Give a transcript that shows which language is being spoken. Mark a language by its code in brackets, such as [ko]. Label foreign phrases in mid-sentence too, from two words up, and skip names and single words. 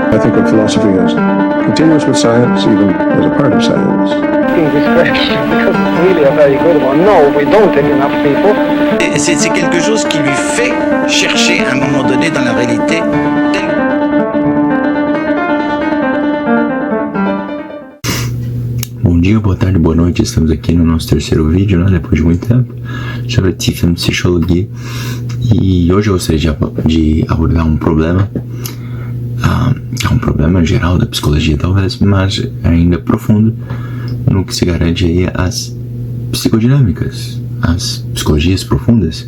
[en] that philosophy is continuous with science, even as a part of science. This question, because it's really a very good one. No, we don't take enough people. [fr] C'est quelque chose qui lui fait chercher à un moment donné dans la réalité. [pt] Bom dia, boa tarde, boa noite. Estamos aqui no nosso terceiro vídeo, né, depois de muito tempo, sobre Tiefenpsychologie. E hoje eu gostaria de abordar um problema, que é um problema geral da psicologia talvez, mas ainda profundo no que se garante aí as psicodinâmicas, as psicologias profundas.